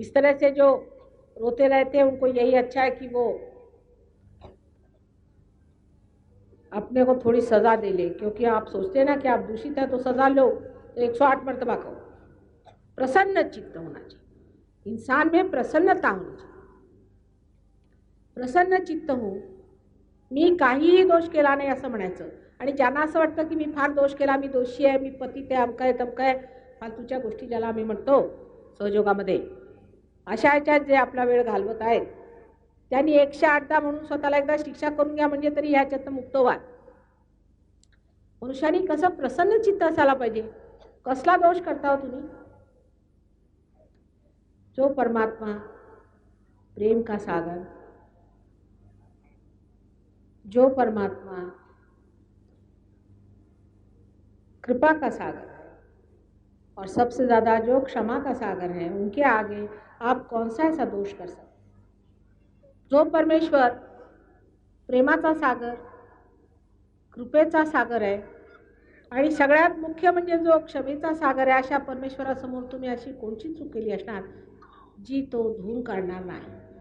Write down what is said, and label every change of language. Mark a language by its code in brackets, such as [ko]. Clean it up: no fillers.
[hi] इस तरह से जो रोते रहते हैं उनको यही अच्छा है कि वो अपने को थोड़ी सज़ा दे ले, क्योंकि आप सोचते हैं ना कि आप दूषित हैं तो सज़ा लो, तो 108 मर्तबा कहो। प्रसन्न चित्त होना चाहिए, इंसान में प्रसन्नता होनी चाहिए। [mr] प्रसन्न चित्त हो, मी काहीही दोष केला नाही असं म्हणायचं। आणि ज्यांना असं वाटतं की मी फार दोष केला, मी दोषी आहे, मी पतित आहे, अमका आहे तमका आहे, फालतूच्या गोष्टी ज्याला आम्ही म्हणतो सहयोगामध्ये, अशा ह्याच्यात जे आपला वेळ घालवत आहेत त्यांनी 108दा म्हणून स्वतःला एकदा शिक्षा करून घ्या, म्हणजे तरी ह्याच्यातनं मुक्त व्हा। मनुष्याने कसं प्रसन्न चित्त असायला पाहिजे। कसला दोष करता हो तुम्ही? [hi] जो परमात्मा प्रेम का सागर, जो परमात्मा कृपा का सागर और सबसे ज़्यादा जो क्षमा का सागर है, उनके आगे आप कौन सा ऐसा दोष कर सकते? [mr] जो परमेश्वर प्रेमाचा सागर, कृपेचा सागर आहे आणि सगळ्यात मुख्य म्हणजे जो क्षमेचा सागर आहे, अशा परमेश्वरासमोर तुम्ही अशी कोणची चूक केली असणार जी तो धुवून काढणार नाही।